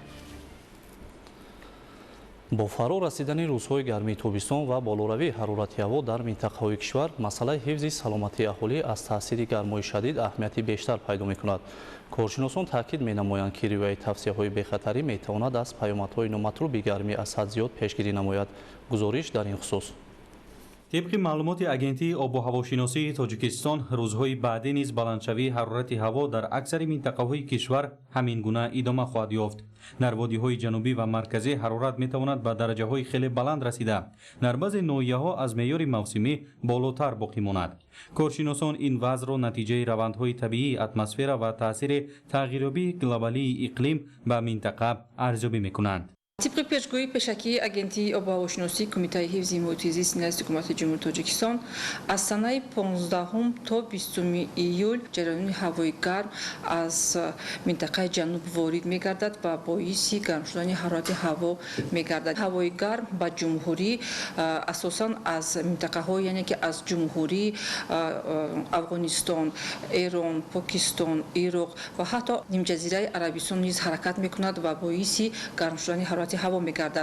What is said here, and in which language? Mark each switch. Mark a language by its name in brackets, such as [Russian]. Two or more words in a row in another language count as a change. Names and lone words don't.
[Tajik] бо фаро расидани рӯзҳои гармии тобистон ва болоравии ҳарорати ҳаво дар минтақаҳои кишвар масъалаи ҳифзи саломатии аҳолӣ аз таъсири гармои шадид аҳамияти бештар пайдо мекунад. коршиносон таъкид менамоянд, ки риояи тавсияҳои бехатарӣ метавонад аз паёмадҳои номатлуби гармӣ аз ҳад зиёд пешгирӣ намояд. гузориш дар ин хусус. طبق معلومات اگنتی آب و هواشناسی تاجیکستان، روزهای بعدی نیز بلندشوی حرارت هوا در اکثر منطقه‌های کشور همین گونه ادامه خواهد یافت. در وادی‌های جنوبی و مرکزی حرارت می‌تواند به درجه‌های خیلی بلند رسیده، در بعضی ناحیه‌ها از معیار موسمی بالاتر باقی ماند. کارشناسان این وضع را نتیجه روندهای طبیعی اتمسفر و تاثیر تغییرابی گلوبالی اقلیم به منطقه ارزیابی می‌کنند. طبق پیشگویی پیشکی агентии об و ҳавошиносии Кумитаи ҳифзи муҳити зист назди ҳукумати ҷумҳурии Тоҷикистон аз санаи 15 то 20 июл ҷараёни ҳавои гарм аз минтақаи ҷануб ворид мегардад ва боиси гарм шудани ҳарорати ҳаво мегардад. ҳавои гарм ба ҷумҳурӣ асосан аз минтақаҳо, яъне ки аз ҷумҳурӣ Афғонистон, Эрон, Покистон, Ироқ ва ҳатто нимҷазираи Арабистон низ ҳаракат мекунад ва боиси гарм шудани ҳарорати ҳаво мегардад.